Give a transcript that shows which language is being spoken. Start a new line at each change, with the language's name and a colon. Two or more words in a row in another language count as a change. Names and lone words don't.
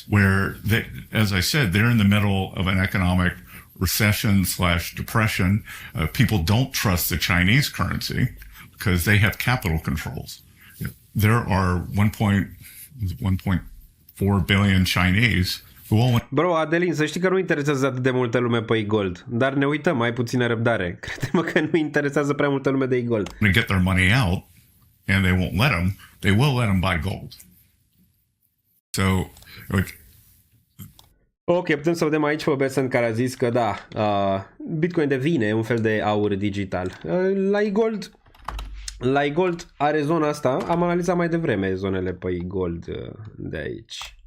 English: Where, as I said, they're in the middle of an economic recession/depression. People don't trust the Chinese currency because they have capital controls. There are 1.4 billion Chinese. Bro,
Romanian: Adelin, să știi că nu interesează atât de multă lume pe e-gold, dar ne uităm, mai puțină răbdare. Crede-mă că nu interesează prea multă lume de e-gold.
English: To get their money out and they won't let them, they will let them buy gold. So,
Romanian: ok, putem să vedem aici pe Besant care a zis că da, Bitcoin devine un fel de aur digital. La e-gold are zona asta, am analizat mai devreme zonele pe e-gold de aici.